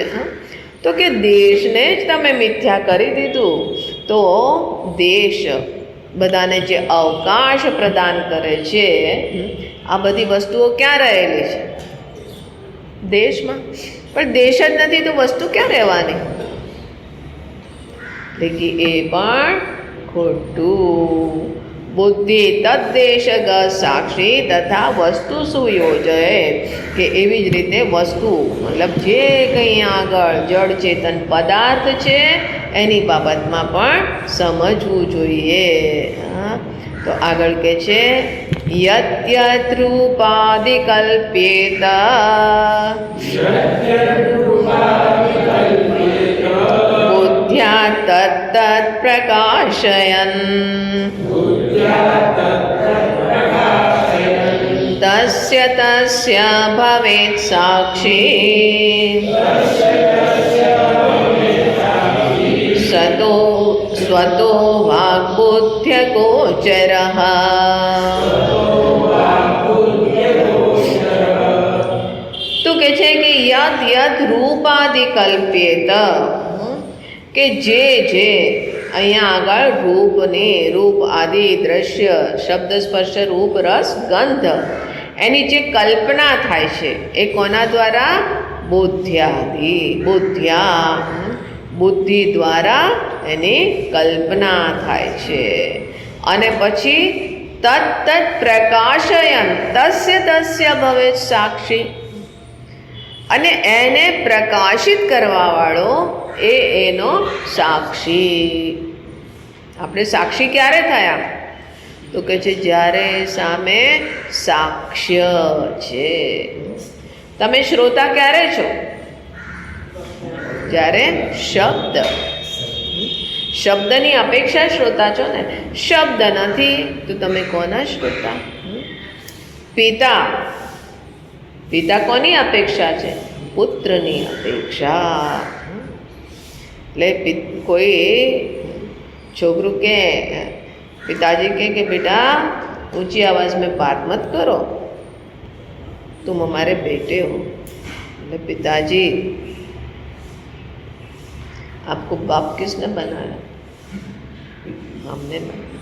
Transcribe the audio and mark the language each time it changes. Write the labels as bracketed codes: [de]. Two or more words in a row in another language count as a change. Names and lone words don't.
[gu] તો કે દેશને જ તમે મિથ્યા કરી દીધું તો દેશ બધાને જે અવકાશ પ્રદાન કરે છે આ બધી વસ્તુઓ ક્યાં રહેલી છે? દેશમાં. પણ દેશ જ નથી તો વસ્તુ ક્યાં રહેવાની? લેકિન એ પણ ખોટું. [sa] बुद्धि तद्देशग साक्षी तथा वस्तु सुयोजय [gu] કે એવી જ રીતે વસ્તુ મતલબ જે કંઈ આગળ જડ ચેતન પદાર્થ છે એની બાબતમાં પણ સમજવું જોઈએ. તો આગળ કે છે [sa] यत् रूपादि कल्प्येत बुद्ध्या तत्तत् प्रकाशयन् तस्य तस्य भवेत् साक्षी सतो स्वतो वाग्बुद्ध्यगोचरः. [gu] તો કહે છે કિ [sa] यत् यत् रूपादि कल्प्येत [gu] કે જે જે અહીંયા આગળ રૂપને રૂપ આદિ દૃશ્ય શબ્દ સ્પર્શ રૂપ રસ ગંધ એની જે કલ્પના થાય છે એ કોના દ્વારા? [sa] बुद्ध्यादि. बुद्ध्या [gu] બુદ્ધિ દ્વારા એની કલ્પના થાય છે. અને પછી [sa] तत् प्रकाशयन तस्य तस्य भवेत् साक्षी. [gu] અને એને પ્રકાશિત કરવા વાળો એ એનો સાક્ષી. આપણે સાક્ષી ક્યારે થયા? તો કહે છે જ્યારે સામે સાક્ષ્ય છે. તમે શ્રોતા ક્યારે છો? જ્યારે શબ્દ શબ્દની અપેક્ષા શ્રોતા છો ને. શબ્દ નથી તો તમે કોના શ્રોતા? પિતા પિતા કોની અપેક્ષા છે? પુત્રની અપેક્ષા. એટલે કોઈ છોકરું કે [hi] पिताजी के बेटा ऊंची आवाज़ में बात मत करो, तुम हमारे बेटे हो. એટલે पिताजी आपको बाप किसने बनाया? हमने बनाया.